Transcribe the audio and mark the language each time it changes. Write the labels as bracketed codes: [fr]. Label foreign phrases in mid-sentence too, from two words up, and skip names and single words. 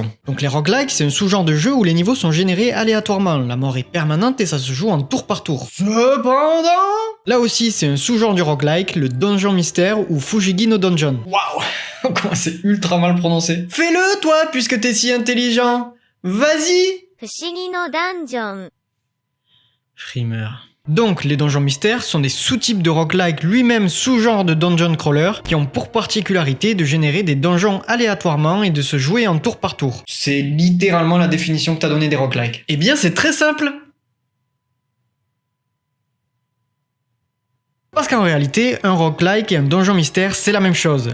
[fr] Donc les roguelikes, c'est un sous-genre de jeu où les niveaux sont générés aléatoirement, la mort est permanente et ça se joue en tour par tour. Cependant, là aussi c'est un sous-genre du roguelike, le Donjon Mystère ou Fujigi no Donjon. Waouh. Comment c'est ultra mal prononcé. Fais-le toi, puisque t'es si intelligent. Vas-y. [ja] 不思議のダンジョン [fr] Frimeur. Donc, les donjons mystères sont des sous-types de roguelike, lui-même sous-genre de [en] dungeon crawler, [fr] qui ont pour particularité de générer des donjons aléatoirement et de se jouer en tour par tour. C'est littéralement la définition que t'as donnée des roguelikes. Eh bien, c'est très simple. Parce qu'en réalité, un roguelike et un donjon mystère, c'est la même chose.